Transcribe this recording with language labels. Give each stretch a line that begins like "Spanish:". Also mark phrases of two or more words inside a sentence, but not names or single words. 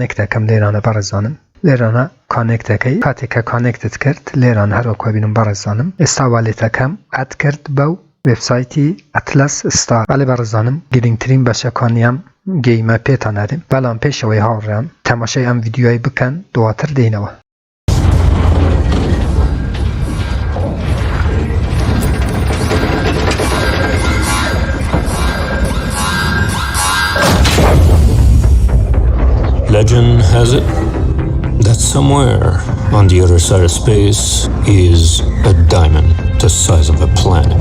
Central Kurdish: کانێکتەکەم لێرانە بەڕێزانم لێرانە کانێکتەکەی کاتێککە کانێکتت کرد لێران هەروەکو بینم بەڕێزانم ئێستا والێتەکەم ئەد کرد بەو وێبسایتی ئەتلەس ستار بەڵێ بەڕێزانم گرنگترین بەشەکانیان گەیمە پێتان نەدەم بەڵام پێشەوەی هاوڕێیان تەماشای ئەم ڤیدیۆی بکەن دواتر دێنەوە.
English: Legend has it that somewhere on the other side of space is a diamond the size of a planet.